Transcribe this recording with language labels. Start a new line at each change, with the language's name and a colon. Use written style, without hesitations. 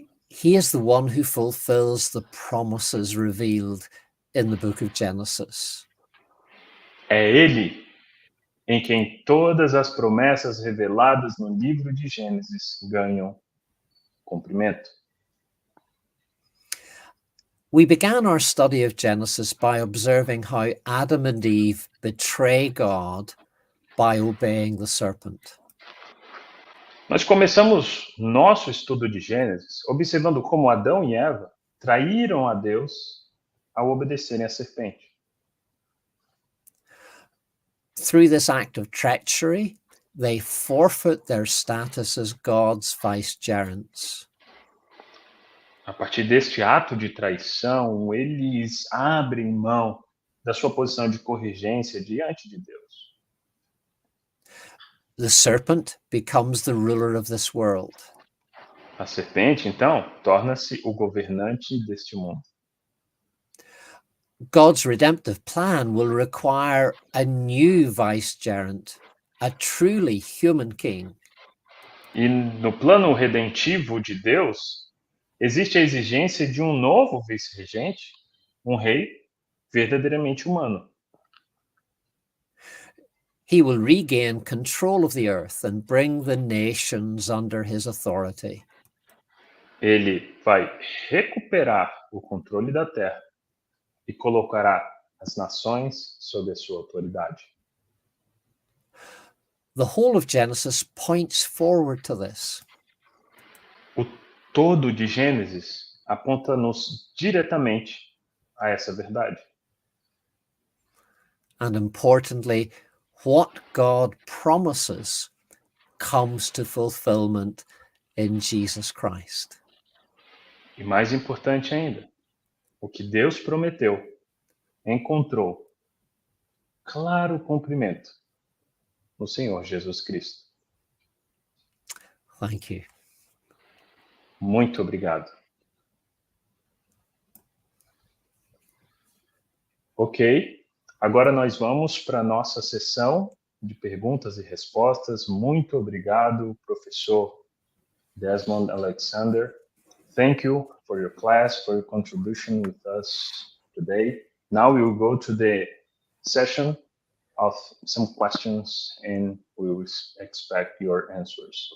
English: He is the one who fulfills the promises revealed in the book of Genesis.
Portuguese: É Ele em quem todas as promessas reveladas no livro de Gênesis ganham cumprimento.
English: We began our study of Genesis by observing how Adam and Eve betray God by obeying the serpent.
Portuguese: Nós começamos nosso estudo de Gênesis observando como Adão e Eva traíram a Deus ao obedecerem à serpente.
English: Through this act of treachery, they forfeit their status as God's vicegerents.
Portuguese: A partir deste ato de traição, eles abrem mão da sua posição de corrigência diante de Deus.
English: The serpent becomes the ruler of this world.
Portuguese: A serpente, então, torna-se o governante deste mundo.
English: God's redemptive plan will require a new vicegerent, a truly human king.
Portuguese: E no plano redentivo de Deus, existe a exigência de um novo vice-regente, um rei verdadeiramente humano.
English: He will regain control of the earth and bring the nations under his authority.
Portuguese: Ele vai recuperar o controle da terra e colocará as nações sob a sua autoridade.
English: The whole of Genesis points forward to this.
Portuguese: O todo de Gênesis aponta-nos diretamente a essa verdade.
English: And importantly, what God promises comes to fulfillment in Jesus Christ.
Portuguese: E mais importante ainda, o que Deus prometeu encontrou claro cumprimento no Senhor Jesus Cristo.
English: Thank you.
Portuguese: Muito obrigado. Ok, agora nós vamos para a nossa sessão de perguntas e respostas. Muito obrigado, professor Desmond Alexander.
English: Thank you for your class, for your contribution with us today. Now we will go to the session of some questions and we will expect your answers.